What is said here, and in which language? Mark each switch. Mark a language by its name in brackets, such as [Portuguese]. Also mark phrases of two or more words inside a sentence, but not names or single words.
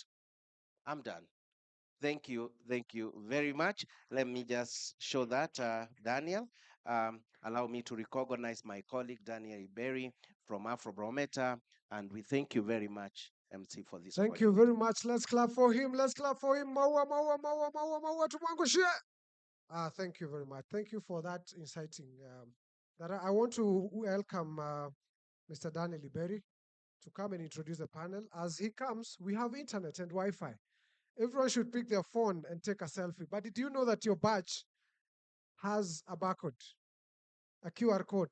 [English] I'm done. Thank you very much. Let me just show that, Daniel. Allow me to recognize my colleague, Daniel Iberi from Afrobarometer, and we thank you very much, MC, for this. Thank you very much. Let's clap for him. Let's clap for him. [Swahili] Maua, maua, maua, maua, maua, tumangushie. [English] Thank you very much. Thank you for that inciting. That I want to welcome Mr. Daniel Iberi to come and introduce the panel. As he comes, we have internet and Wi-Fi. Everyone should pick their phone and take a selfie. But did you know that your badge has a barcode, a QR code?